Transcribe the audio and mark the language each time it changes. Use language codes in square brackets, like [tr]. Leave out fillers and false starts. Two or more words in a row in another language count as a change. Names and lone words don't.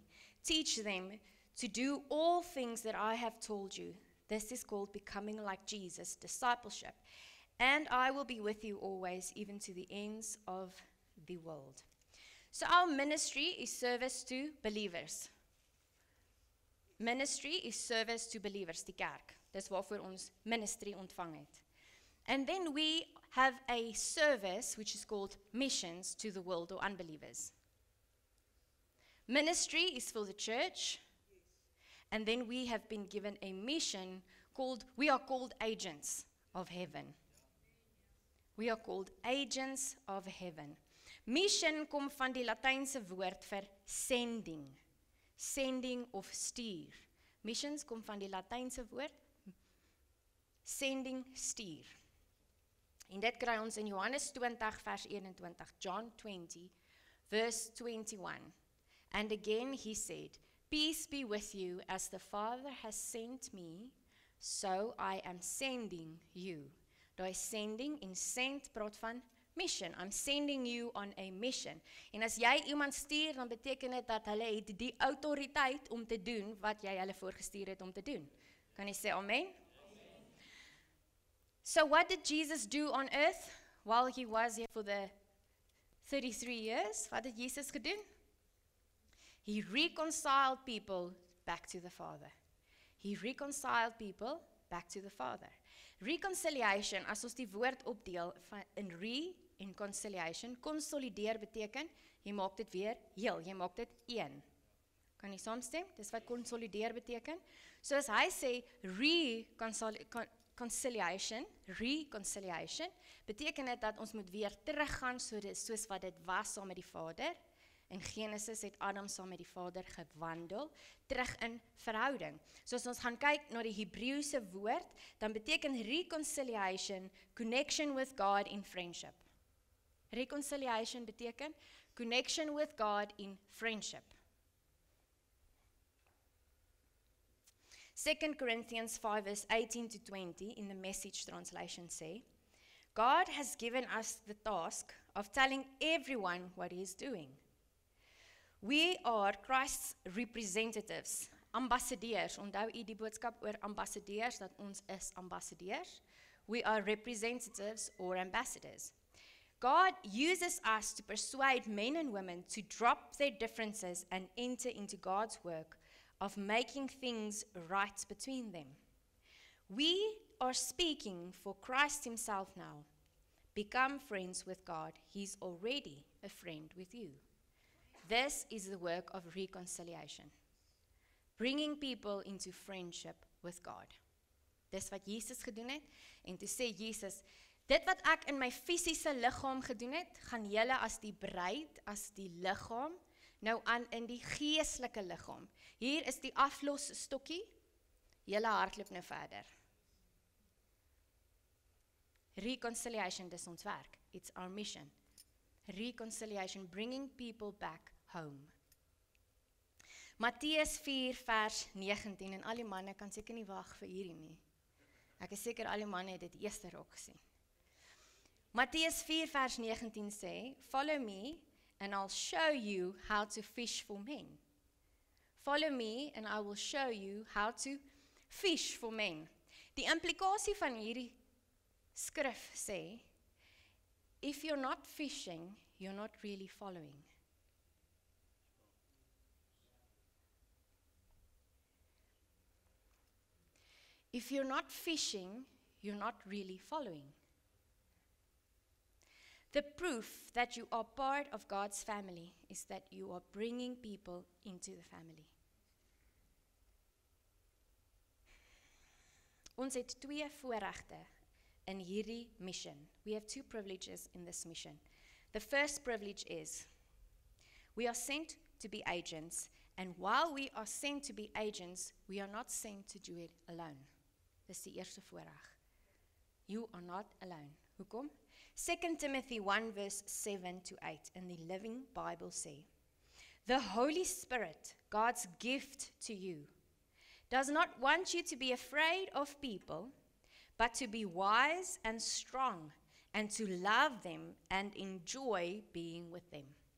[en] Teach them to do all things that I have told you. This is called becoming like Jesus, discipleship. And I will be with you always, even to the ends of the world. So our ministry is service to believers. Ministry is service to believers, [af] die kerk. Dis waarvoor ons ministry ontvang het. [en] And then we have a service which is called missions to the world or unbelievers. Ministry is for the church. And then we have been given a mission called, we are called agents of heaven. We are called agents of heaven. [af] Mission kom van die Latynse woord vir sending. Sending of stuur. Missions kom van die Latynse woord sending, stuur. En dit kry ons in Johannes 20 vers 21, [en] John 20 verse 21. And again he said, peace be with you, as the Father has sent me, So I am sending you. [af] Daai sending en send praat van mission. [en] I'm sending you on a mission. [af] En as jy iemand stuur, dan beteken dit dat hulle het die autoriteit om te doen wat jy hulle voorgestuur het om te doen. Kan jy sê amen? [en] So what did Jesus do on earth while he was here for the 33 years? [af] Wat het Jesus gedoen? [en] He reconciled people back to the Father. He reconciled people back to the Father. Reconciliation, [af] as ons die woord opdeel in re en conciliation, consolideer beteken, jy maak dit weer heel, jy maak dit een. Kan jy saamstem? Dis wat consolideer beteken. So as hy sê reconciliation, beteken dit dat ons moet weer teruggaan soos wat dit was saam met die Vader. In Genesis het Adam saam met die Vader gewandel, terug in verhouding. So as ons gaan kyk na die Hebreëse woord, dan beteken reconciliation, [en] connection with God in friendship. Reconciliation beteken connection with God in friendship. 2 Corinthians 5 verse 18 to 20 in the Message translation say, God has given us the task of telling everyone what he is doing. We are Christ's representatives, [af] ambassadeurs. Onthou u die boodskap oor ambassadeurs, dat ons is ambassadeurs. [en] We are representatives or ambassadors. God uses us to persuade men and women to drop their differences and enter into God's work of making things right between them. We are speaking for Christ himself now. Become friends with God. He's already a friend with you. This is the work of reconciliation. Bringing people into friendship with God. [af] Dis wat Jesus gedoen het. En toe sê Jesus, dit wat ek in my fisiese liggaam gedoen het, gaan julle as die bruid, as die liggaam, nou aan in die geestelike liggaam. Hier is die aflosstokkie, julle hardloop nou verder. Reconciliation, dis ons werk. [en] It's our mission. Reconciliation, bringing people back home. [af] Matteus 4 vers 19, en al die manne kan seker nie wag vir hierdie nie. Ek is seker al die manne het dit eerste raak gesien. Matteus 4 vers 19 sê, [en] follow me and I'll show you how to fish for men. Follow me and I will show you how to fish for men. [af] Die implikasie van hierdie skrif sê, [en] if you're not fishing, you're not really following. If you're not fishing, you're not really following. The proof that you are part of God's family is that you are bringing people into the family. [af] Ons het twee voorregte in hierdie mission. [en] We have two privileges in this mission. The first privilege is, we are sent to be agents, and while we are sent to be agents, we are not sent to do it alone. [af] Dis die eerste voorreg. [en] You are not alone. Hoekom? 2 Timothy 1 verse 7 to 8 in the Living Bible say, the Holy Spirit, God's gift to you, does not want you to be afraid of people, but to be wise and strong, and to love them and enjoy being with them.